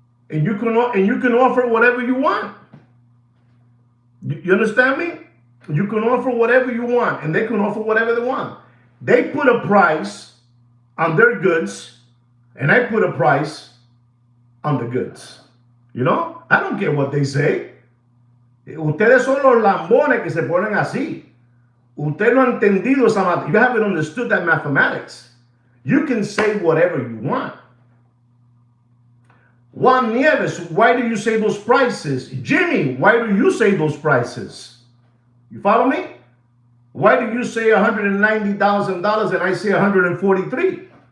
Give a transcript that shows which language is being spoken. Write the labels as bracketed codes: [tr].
[en] And you can offer whatever you want. You understand me? You can offer whatever you want, and they can offer whatever they want. They put a price on their goods, and I put a price on the goods. I don't care what they say. [es] Ustedes son los lambones que se ponen así. Usted no ha entendido esa math. [en] You haven't understood that mathematics. You can say whatever you want. Juan Nieves, why do you say those prices? Jimmy, why do you say those prices? You follow me? Why do you say $190,000 and I say 143?